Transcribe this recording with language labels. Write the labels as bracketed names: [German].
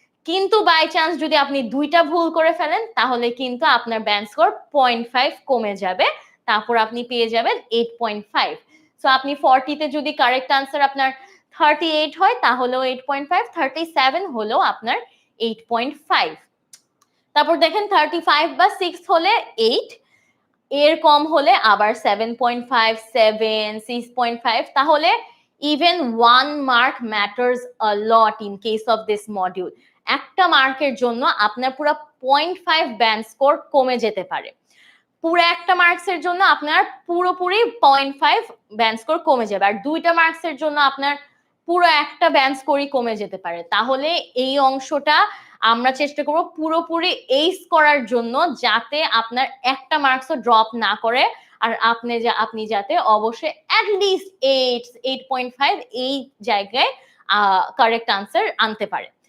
[Bangla] কিন্তু by chance যদি আপনি 2টা ভুল করে ফেলেন, তাহলে কিন্তু আপনার ব্যান্ড স্কোর 0.5 কমে যাবে, তারপর আপনি পেয়ে যাবেন 8.5। সো আপনি 40তে যদি কারেক্ট আনসার আপনার 38 হয় তাহলেও 8.5, 37 হলেও আপনার 8.5। তারপর দেখেন 35 বা 6 হলে 8, এর কম হলে আবার 7.5, 7, 6.5, তাহলে [English] even 1 mark matters a lot in case of this module. [Bangla] একটা মার্কের জন্য আপনার পুরো 0.5 ব্যান্ড স্কোর কমে যেতে পারে। পুরো একটা মার্কসের জন্য আপনার পুরোপুরি 0.5 ব্যান্ড স্কোর কমে যাবে, আর দুইটা মার্কসের জন্য আপনার পুরো একটা ব্যান্ড স্কোরই কমে যেতে পারে। তাহলে এই অংশটা আমরা চেষ্টা করব পুরোপুরি এইস করার জন্য, যাতে আপনার একটা মার্কসও ড্রপ না করে, আর আপনি যাতে অবশ্যই অ্যাটলিস্ট 8.5 এই জায়গায় কারেক্ট আনসার আনতে পারে।